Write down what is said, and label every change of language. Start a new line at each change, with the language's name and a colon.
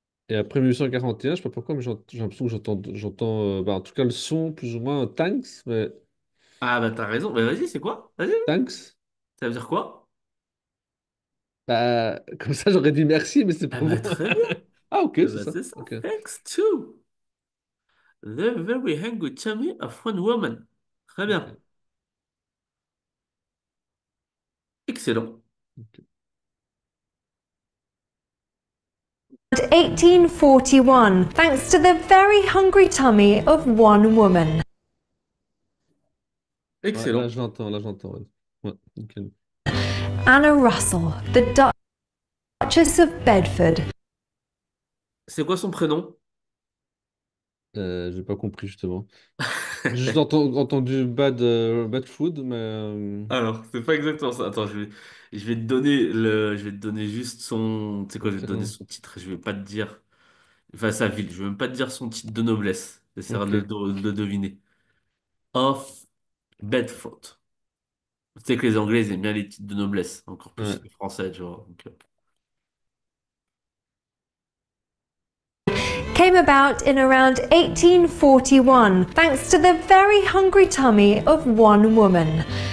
French: Et après 1841, je sais pas pourquoi, mais j'ai l'impression que j'entends, bah, en tout cas le son plus ou moins tanks, mais Ah bah t'as raison. Bah vas-y, c'est quoi? Vas-y.
English: tanks.
French: Ça veut dire quoi? Bah, comme ça, j'aurais dit merci, mais c'est Ah pas bah bon. très bien. Ah, ok, Ah c'est bah ça. c'est ça. Ok.
English: Thanks to the very hungry tummy of one woman.
French: Très bien. Ok. Excellent. Ok.
English: 1841, thanks to the very hungry tummy of one woman.
French: Ouais, là, Excellent. je l'entends, là, j'entends. Ouais, ouais, nickel.
English: Anna Russell, the Duchess of Bedford.
French: C'est quoi son prénom? J'ai pas compris, justement. J'ai juste entendu
English: bad food,
French: mais Alors, c'est pas exactement ça. Attends, je vais te donner juste son, tu sais quoi, le je vais te donner prénom. son titre. Je vais pas te dire, enfin sa ville. Je vais même pas te dire son titre de noblesse. J'essaierai Ok, de le deviner.
English: Of Bedford.
French: Tu sais que les Anglais ils aiment bien les titres de noblesse, encore plus ouais. que les Français, tu vois. Donc,
English: Came about in around 1841, thanks to the very hungry tummy of one woman.